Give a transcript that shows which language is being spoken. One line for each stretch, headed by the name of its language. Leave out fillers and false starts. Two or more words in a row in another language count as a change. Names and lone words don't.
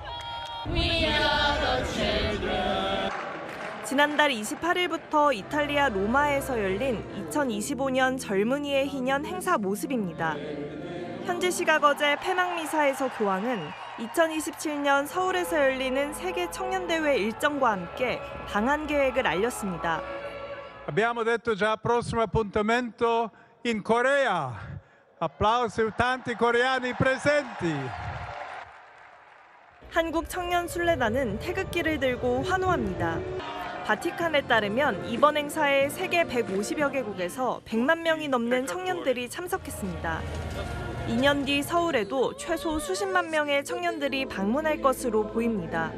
Korean: 지난달 28일부터 이탈리아 로마에서 열린 2025년 젊은이의 희년 행사 모습입니다. 현지 시각 어제 폐막미사에서 교황은 2027년 서울에서 열리는 세계 청년대회 일정과 함께 방한 계획을 알렸습니다.
Italian: Abbiamo detto già prossimo appuntamento in Corea. Applausi tanti coreani presenti.
Korean: 한국 청년 순례단은 태극기를 들고 환호합니다. 바티칸에 따르면 이번 행사에 세계 150여 개국에서 100만 명이 넘는 청년들이 참석했습니다. 2년 뒤 서울에도 최소 수십만 명의 청년들이 방문할 것으로 보입니다.